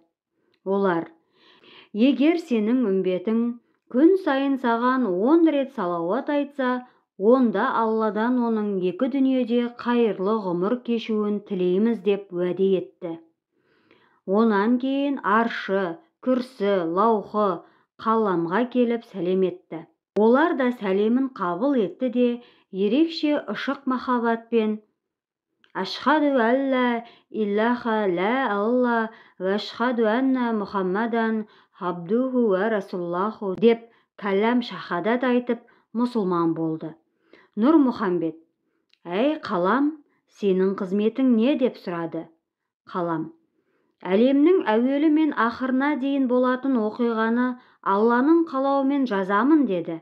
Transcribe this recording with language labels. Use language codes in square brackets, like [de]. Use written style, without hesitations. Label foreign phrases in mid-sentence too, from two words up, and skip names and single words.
[kk] Олар: егер сенің үмбетің күн сайын саған 10 рет салауат айтса, онда Алладан оның 2 дүниеде қайырлы ғұмыр кешуін тілейміз деп уәде етті. Онан кейін аршы, күрсі, лаухы, қаламға келіп сәлем етті. Олар да сәлемін қабыл етті де, ерекше ышық махаббатпен: [ar] أشهد أن لا إله إلا الله وأشهد أن محمدا عبده ورسوله [kk] деп кәләм шахадат айтып, мұсылман болды. Нұрмұхамбет: әй қалам, сенің қызметің не? Деп сұрады. Қалам: әлемнің әуелі мен ақырына дейін болатын оқиғаны Алланың қалауымен жазамын деді.